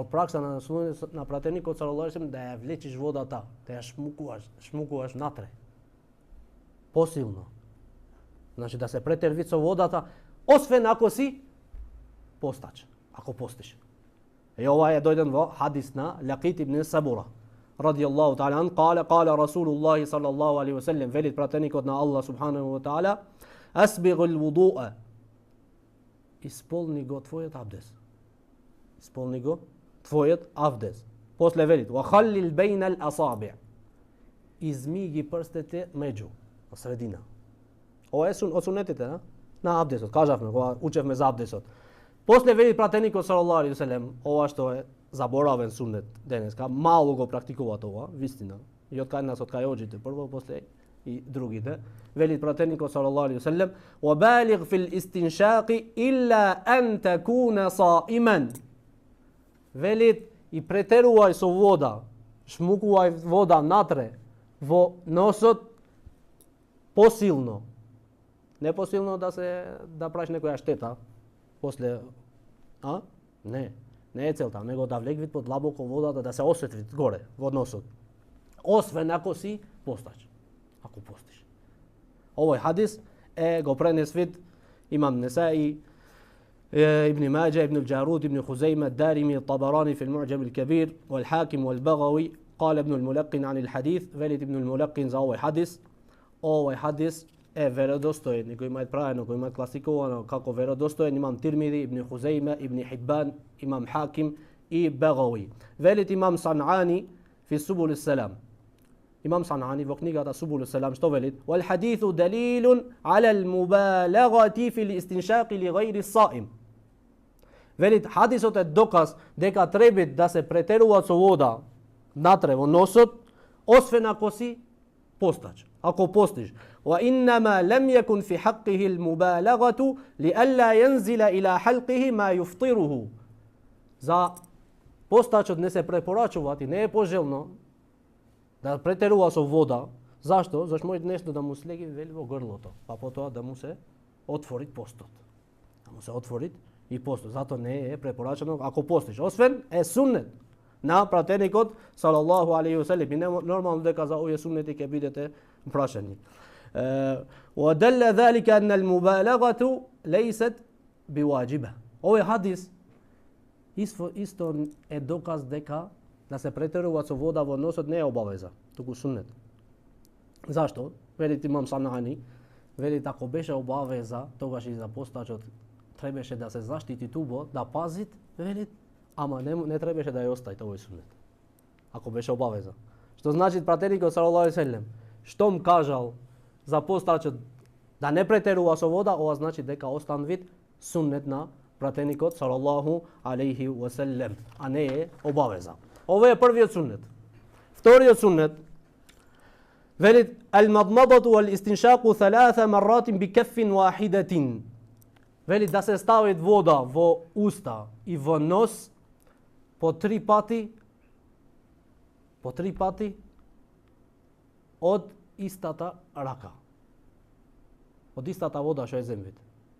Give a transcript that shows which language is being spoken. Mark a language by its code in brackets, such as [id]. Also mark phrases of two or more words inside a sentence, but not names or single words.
[mk] Од пракса на сунетот на пратеникот [ar] صلى الله عليه وسلم [mk] да ја влечиш водата, да ја шмукуваш натре. Посилно. Значи да се претерви со водата, освен ако си постач, ако постиш. И ова е дојден во хадис на Лакит ибн Сабура [ar] رضي الله تعالى عنه، قال رسول الله صلى الله عليه وسلم, [mk] велит пратеникот на Аллах [ar] سبحانه وتعالى، أسبغ الوضوء, [mk] исполни го твојот абдес. Исполни го твојот абдес. После велит, [ar] وخلل بين الأصابع, [mk] изми ги прстите меѓу, во средина. Ова е од сунетите на абдесот. Кажавме кога учевме за абдесот. После велит пратеникот [ar] صلى الله عليه وسلم, [mk] ова што е заборавен сунет денеска, мало го практикуваат ова, вистина. И од кај нас, од кај оџите, прво, после и другите. Велит пратеникот [ar] صلى الله عليه وسلم, "وبالغ في الاستنشاق إلا أن تكون صائما." [mk] Велит и претерувај со вода, шмукувај вода натре во носот посилно. Не посилно да правиш некоја штета после, Не е целта, него да влегви подлабоко водата, да се осветли горе во носот. Освен ако си постач, ако постиш. Овој хадис го пренес вид имам Несаи, [ar] ابن ماجه, ابن الجارود, ابن خزيمة, الدارمي, الطبراني في المعجم الكبير, والحاكم والبغوي. قال ابن الملقن عن الحديث, [mk] велит ابن الملقن за овој хадис е веродостоен, него има правено, го има класиковано како веродостоен, имам Тирмизи, ибн Хузейма, ибн Хиббан, имам Хаким и Багави. Велит имам Санани фи Субул ес-Салам. Имам Санани во книгата Субул ес-Салам што велит: [ar] "والحديث دليل على المبالغة في الاستنشاق لغير الصائم." [mk] Велит хадисот е доказ дека треба да се претерува со вода натре во носот, освен ако си постач, ако постиш. [ar] وإنما لم يكن في حقه المبالغة لئلا ينزل إلى حلقه ما يفطره. [mk] За постачот не се препорачува и не е пожелно да претерува со вода. Зашто? Зашто може нешто да му слеги вели во грлото, па потоа да му се отвори постот. Да му се отвори и постот. Зато не е препорачено ако постиш. Освен е суннет на пратеникот [ar] صلى الله عليه وسلم. [mk] И нормално дека за овие суннети ќе бидете прашани. [ar] ودل ذلك أن المبالغة ليست بواجبة. [mk] Овој хадис исто е доказ дека да се претерува со вода во носот не е обавеза, туку суннет. Зашто? Велит имам Санани, велит ако беше обавеза, тогаш и за постачот требаше да се заштити тубо, да пазит, велит, ама не требаше да ја остави овој суннет. Ако беше обавеза. Што значи пратеникот [ar] صلى الله عليه وسلم, [mk] штом кажал за постачот да не претерува со вода, ова значи дека останвит суннет на пратеникот [ar] صلى الله عليه وسلم, [mk] а не е обавеза. Ова е првиот суннет. Вториот суннет велит [ar] المضمضة والاستنشاق [mk] 3 [ar] مرات بكف واحدة. [mk] Велит да се ставит вода во уста и во нос по 3 пати од истата рака. Од истата вода што е земвите.